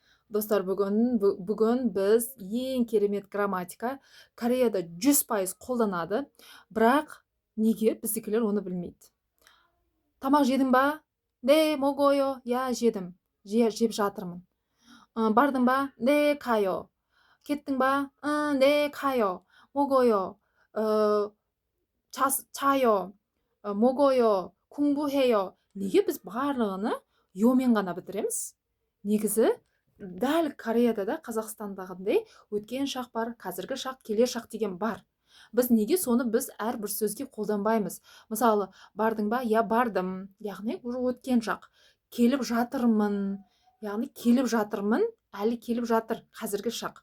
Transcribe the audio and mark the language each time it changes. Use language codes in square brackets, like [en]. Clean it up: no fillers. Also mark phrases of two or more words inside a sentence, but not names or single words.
[kk] Достар, бүгін біз ең керемет грамматика Кореяда 100% қолданады, бірақ неге біздікілер оны білмейді. Тамақ жедің ба? [ko] 네, 먹어요. [kk] Я жедім. Жеп жатырмын. Бардың ба? [ko] 네, 가요. [kk] кеттің ба? [ko] 네, 가요. 먹어요. 자요. 먹어요. 공부해요. [kk] неге біз барлығыны йомен ғана бітіреміз? негізі дәл Кореяда да Қазақстандағындай өткен шақ бар, қазіргі шақ, келер шақ деген бар. Біз неге соны біз әрбір сөзге қолданбаймыз? Мысалы, бардың ба? Я бардым, яғни уже өткен шақ. Келіп жатырмын, яғни келіп жатырмын, әлі келіп жатыр, қазіргі шақ.